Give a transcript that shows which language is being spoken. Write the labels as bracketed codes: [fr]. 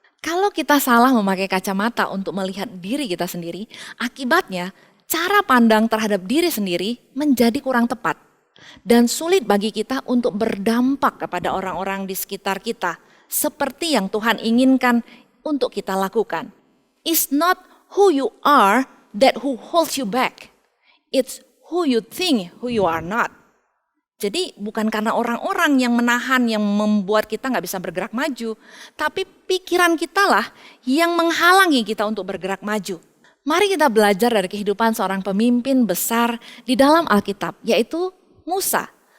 [id] Kalau kita salah memakai kacamata untuk melihat diri kita sendiri, akibatnya cara pandang terhadap diri sendiri menjadi kurang tepat dan sulit bagi kita untuk berdampak kepada orang-orang di sekitar kita seperti yang Tuhan inginkan untuk kita lakukan. [en] It's not who you are that who holds you back. It's who you think who you are not. [id] Jadi bukan karena orang-orang yang menahan, yang membuat kita nggak bisa bergerak maju. Tapi pikiran kita lah yang menghalangi kita untuk bergerak maju. Mari kita belajar dari kehidupan seorang pemimpin besar di dalam Alkitab, yaitu Musa.